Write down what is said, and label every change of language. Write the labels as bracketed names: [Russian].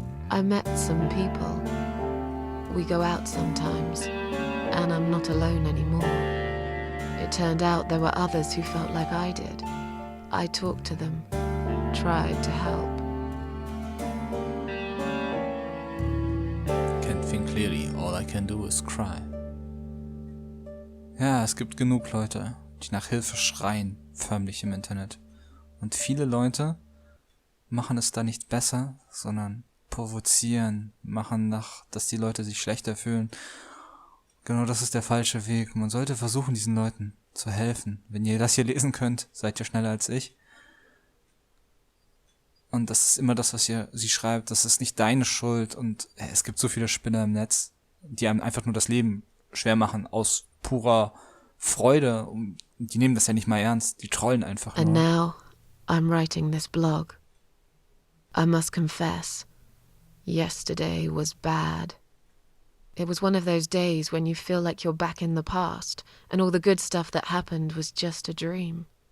[English] I met some people. We go out sometimes, and I'm not alone anymore. It turned out there were others who felt like I did. I talked to them, tried to help. Can't think clearly, all I can do is cry. [German] Ja, es gibt genug Leute, die nach Hilfe schreien, förmlich im Internet. Und viele Leute machen es da nicht besser, sondern provozieren, dass die Leute sich schlechter fühlen. Genau, das ist der falsche Weg. Man sollte versuchen, diesen Leuten zu helfen. Wenn ihr das hier lesen könnt, seid ihr schneller als ich. Und das ist immer das, was sie schreibt. Das ist nicht deine Schuld. Und es gibt so viele Spinner im Netz, die einem einfach nur das Leben schwer machen, aus purer Freude. Und die nehmen das ja nicht mal ernst. Die trollen einfach [English] And [German] nur. [English] now, I'm writing this blog. I must confess, yesterday was bad. It was one of those days when you feel like you're back in the past, and all the good stuff that happened was just a dream.